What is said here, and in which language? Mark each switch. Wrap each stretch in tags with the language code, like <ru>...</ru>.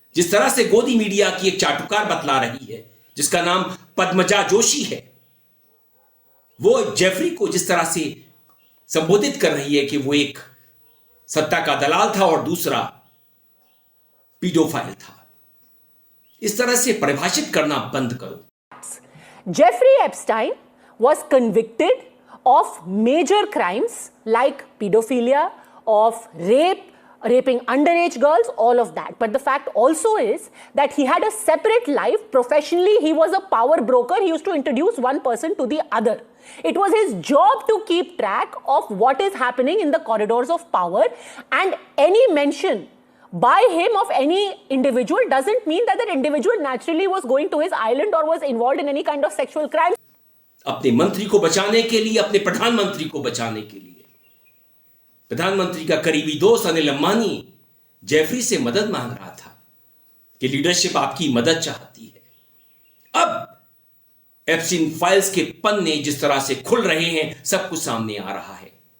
<hi>जिस तरह से गोदी मीडिया की एक चाटुकार बतला रही है जिसका नाम पद्मजा जोशी है, वो जेफरी को जिस तरह से संबोधित कर रही है कि वो एक सत्ता का दलाल था और दूसरा पीडोफाइल था, इस तरह से परिभाषित करना बंद करो।</hi> <en>Jeffrey Epstein was convicted of major crimes like pedophilia, of rape, raping underage girls, all of that. But the fact also is that he had a separate life. Professionally, he was a power broker. He used to introduce one person to the other. It was his job to keep track of what is happening in the corridors of power, and any mention by him of any individual doesn't mean that that individual naturally was going to his island or was involved in any kind of sexual crime.</en> <hi>अपने मंत्री को बचाने के लिए, अपने प्रधानमंत्री को बचाने के लिए, प्रधानमंत्री का करीबी दोस्त अनिल अंबानी जेफरी से मदद मांग रहा था कि लीडरशिप आपकी मदद चाहती है। अब एप्स्टीन फाइल्स के पन्ने जिस तरह से खुल रहे हैं, सब कुछ सामने आ रहा है।</hi>